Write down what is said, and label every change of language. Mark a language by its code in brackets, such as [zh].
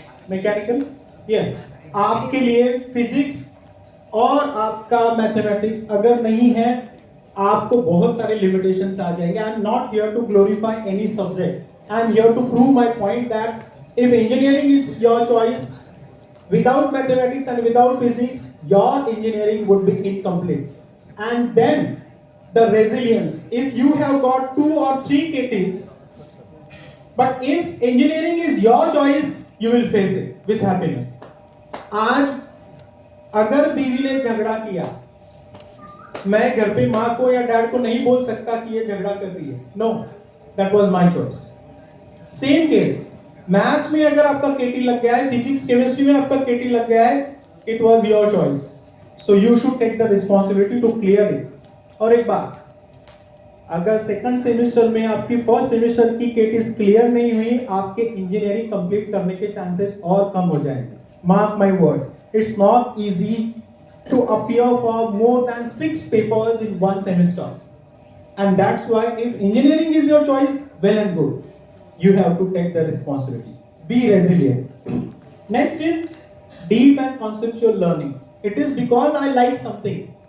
[hi] Mechanical, yes. आपके लिए physics और आपका मैथमेटिक्स अगर नहीं है, आपको बहुत सारे लिमिटेशंस आ जाएंगे. [en] I am not here to glorify any subject. I am here to prove my point that if engineering is your choice, without mathematics and without physics, your engineering would be incomplete. And then the resilience, if you have got 2 or 3 KTs, but if engineering is your choice, you will face it with happiness. [hi] आज अगर बीवी ने झगड़ा किया, मैं घर पे माँ को या डैड को नहीं बोल सकता कि ये झगड़ा कर रही है. [en] No, that was my choice. [hi] Same case, maths में अगर आपका केटी लग गया है, फिजिक्स केमिस्ट्री में आपका केटी लग गया है, [en] It was your choice. So you should take the responsibility to clear it. [hi] और एक बात, अगर सेकंड सेमेस्टर में आपकी फर्स्ट सेमेस्टर की केटीज क्लियर नहीं हुई, आपके इंजीनियरिंग कंप्लीट करने के चांसेस और कम हो जाएंगे. [en] Mark my words, it's not easy to appear for more than 6 papers in one semester. And that's why if engineering is your choice, well and good. You have to take the responsibility. Be resilient. Next is deep and conceptual learning. It is because I like something.